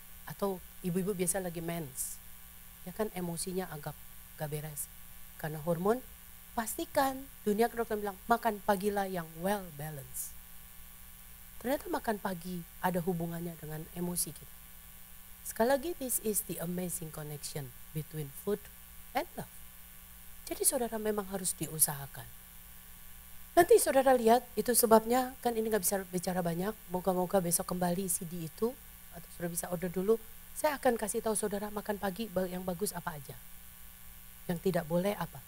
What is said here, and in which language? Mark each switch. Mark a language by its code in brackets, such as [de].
[id] Atau ibu-ibu biasa lagi mens, ya kan emosinya agak gak beres. Karena hormon, pastikan dunia kedokteran bilang makan pagilah yang [en] well balanced. [id] Ternyata makan pagi ada hubungannya dengan emosi kita. Sekali lagi, [en] this is the amazing connection between food and love. [id] Jadi saudara memang harus diusahakan. Nanti saudara lihat, itu sebabnya kan ini gak bisa bicara banyak. Moga-moga besok kembali CD itu, atau saudara bisa order dulu. Saya akan kasih tahu saudara makan pagi yang bagus apa aja. Yang tidak boleh apa?